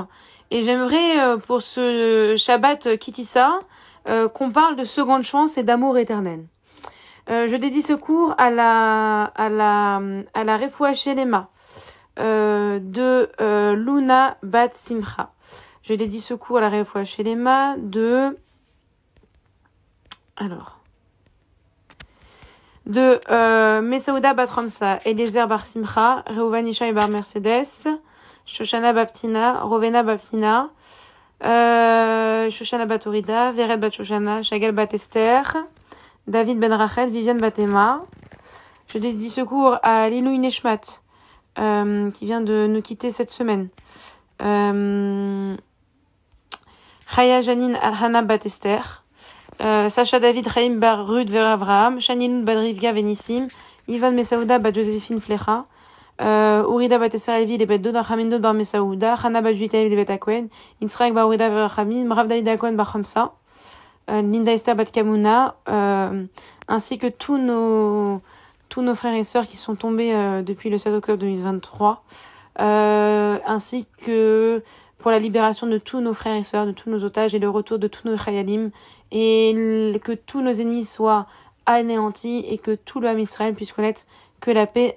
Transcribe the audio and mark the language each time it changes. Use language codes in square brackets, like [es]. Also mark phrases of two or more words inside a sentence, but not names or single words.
[fr] Et j'aimerais pour ce Shabbat Kitissa qu'on parle de seconde chance et d'amour éternel. Je dédie ce cours à la [he] רפואה שלמה [fr] de Luna Bat Simcha. Je dédie ce cours à la [he] רפואה שלמה [fr] de Mesaouda Bat Ramsa, Eliezer Bar Simcha, Reuven Ishaï Bar Mercedes, Shoshana Baptina, Rovena Baptina, Shoshana Bat Orida, Vered Bat Shoshana, Shagal Bat Esther, David Ben Rachel, Viviane Batema. Je dédie secours à Lilou Neshmat, qui vient de nous quitter cette semaine. Chaya Janine Alhana Batester, Sacha David Chaim Bar Rud Ver Avraham, Shaniloun Badrivga Venissim, Ivan Mesaouda Bat Joséphine Flecha, Urida Batester Elvi les Bet Doda Hamindot Bar Mesaouda, Hana Bat Juita les Bet Akwen, Yitzhak Bar Urida Ver Hamim, Mrav David Akwen Bar Hamsa, Linda Esther Bat Kamuna, ainsi que tous nos frères et sœurs qui sont tombés depuis le 7 octobre 2023, ainsi que pour la libération de tous nos frères et sœurs, de tous nos otages et le retour de tous nos chayalim, et que tous nos ennemis soient anéantis et que tout le [he] עם ישראל [fr] puisse connaître que la paix.